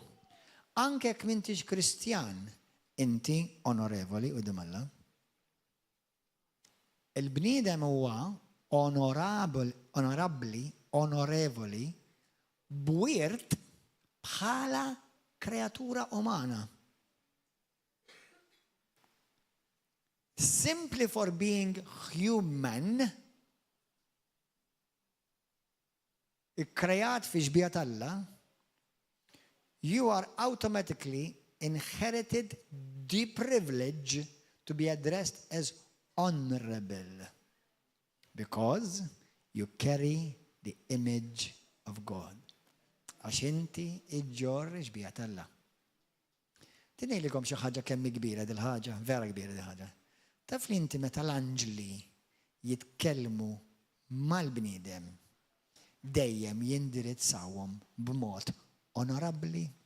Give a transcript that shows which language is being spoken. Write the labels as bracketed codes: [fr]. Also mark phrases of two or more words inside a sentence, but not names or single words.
[mt] Anke jekk m'intix Kristjan, inti onorevoli quddiem Alla. Il-bniedem huwa onorevoli bwirt bħala kreatura umana. [en] Simply for being human, [mt] ikkreat fi xbija Alla, [en] you are automatically inherited the privilege to be addressed as honorable because you carry the image of God. [mt] Għax inti iġġor xbija Alla. Tinejlikom xi ħaġa kemm kbira dil-ħaġa, vera kbira dil-ħaġa. Taf li inti meta l-anġli jitkellmu mal-bniedem dejjem jindirizzawhom b'mod onorabbli.